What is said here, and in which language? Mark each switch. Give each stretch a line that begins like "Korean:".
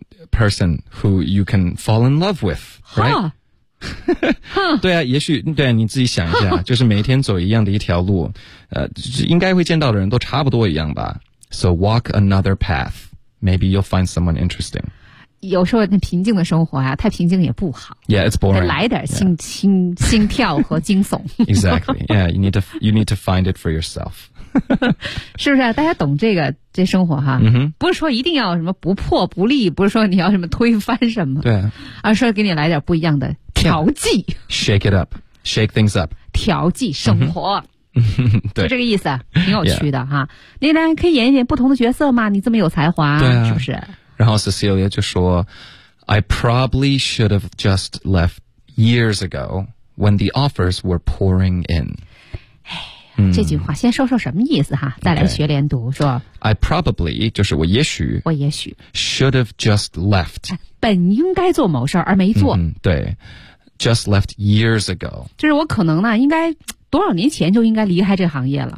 English: person who you can fall in love with， right？
Chinese: 对啊，也许对啊，你自己想一下，就是每天走一样的一条路，应该会见到的人都差不多一样吧。
English: So walk another path。 Maybe you'll find someone interesting.
Chinese: 有时候那平静的生活啊，太平静也不好。
English: Yeah, it's boring.
Chinese: 来点心跳和惊悚。
English: Exactly. Yeah, you need to find it for yourself.
Chinese: 是不是啊？大家懂这生活哈？ Mm-hmm. 不是说一定要什么不破不立，不是说你要什么推翻什么。对、啊。而是给你来点不一样的调剂。
English: Yeah. Shake it up. Shake things up.
Chinese: 调剂生活。Mm-hmm. 对，就这个意思，挺有趣的哈。你呢，可以演一演不同的角色嘛？你这么有才华，对啊，是不是？然后 Cecilia 就说
English: I probably should have just left years ago when the offers were pouring in.
Chinese: 这句话先说说什么意思哈，再来学连读，说
English: I probably,
Chinese: 就是我也许
English: should have just left.
Chinese: 本应该做某事而没做。
English: 对。Just left years ago.
Chinese: 就是我可能呢应该多少年前就应该离开这行业了，